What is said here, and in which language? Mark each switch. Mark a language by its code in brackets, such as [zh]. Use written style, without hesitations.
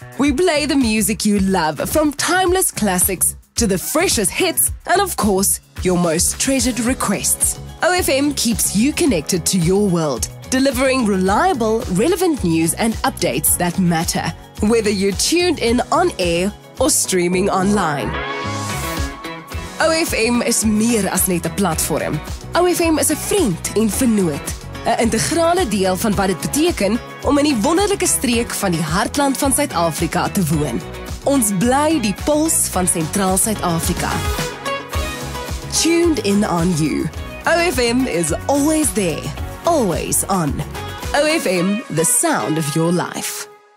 [en] We play the music you love, from timeless classics to the freshest hits, and of course, your most treasured requests. OFM keeps you connected to your world, delivering reliable, relevant news and updates that matter, whether you're tuned in on air or streaming online. [af] OFM is meer as net 'n platform. OFM is 'n vriend en vennoot, 'n integrale deel van wat dit beteken om in die wonderlike streek van die hartland van Suid-Afrika te woon. Ons bly die puls van Sentraal Suid-Afrika. [en] Tuned in on you. OFM is always there, always on. OFM, the sound of your life.